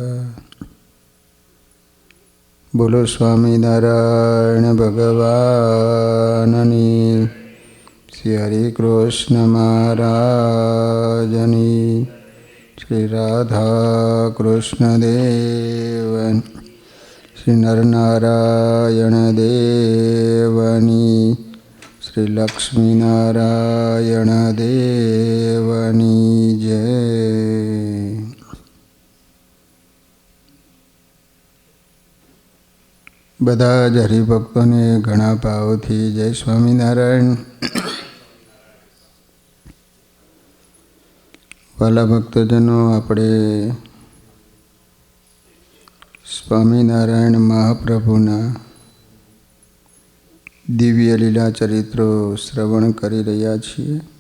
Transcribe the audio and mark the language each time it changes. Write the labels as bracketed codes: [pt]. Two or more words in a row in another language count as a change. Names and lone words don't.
[gu] બોલો સ્વામીનારાયણ ભગવાનની, શ્રી હરિ કૃષ્ણ મહારાજની, શ્રી રાધા કૃષ્ણ દેવન, શ્રી નરનારાયણ દેવની, શ્રી લક્ષ્મી નારાયણ દેવની જય। બધા જ હરિભક્તોને ઘણા ભાવથી જય સ્વામિનારાયણ। વાલા ભક્તજનો, આપણે સ્વામિનારાયણ મહાપ્રભુના દિવ્ય લીલા ચરિત્રો શ્રવણ કરી રહ્યા છીએ।